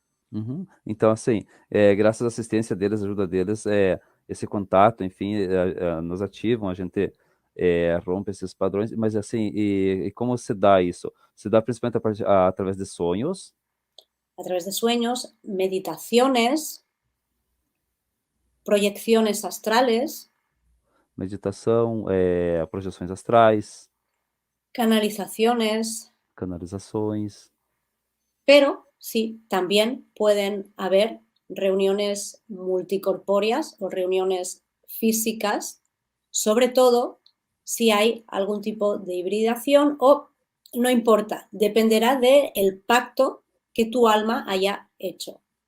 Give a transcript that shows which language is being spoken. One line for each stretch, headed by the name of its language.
Portuguese: Uhum. Então, assim, graças à assistência deles, ajuda deles, esse contato, enfim, nos ativam, a gente rompe esses padrões, mas assim, e como se dá isso? Se dá principalmente através de sonhos,
Spanish: A través de sueños, meditaciones, proyecciones astrales,
Portuguese: meditação, projeções astrais,
Spanish: canalizaciones,
Portuguese: canalizações.
Spanish: pero sí, también pueden haber reuniones multicorpóreas o reuniones físicas, sobre todo si hay algún tipo de hibridación o no importa, dependerá del pacto que tu alma haya hecho.